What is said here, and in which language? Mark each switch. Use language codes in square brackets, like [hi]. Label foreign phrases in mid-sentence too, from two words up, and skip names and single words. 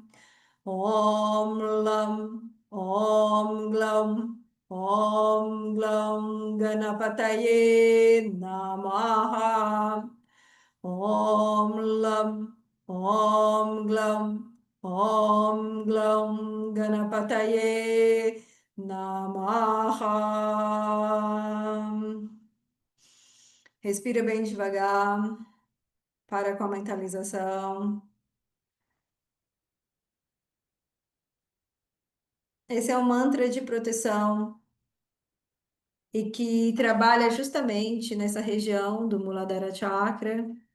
[sa] Om Lam, Om Glam, Om Glam Ganapataye Namaha. Om Lam, Om Glam, Om Glam Ganapataye Namaha. [pt] Respira bem devagar, para com a mentalização. Esse é um mantra de proteção e que trabalha justamente nessa região do Muladhara Chakra.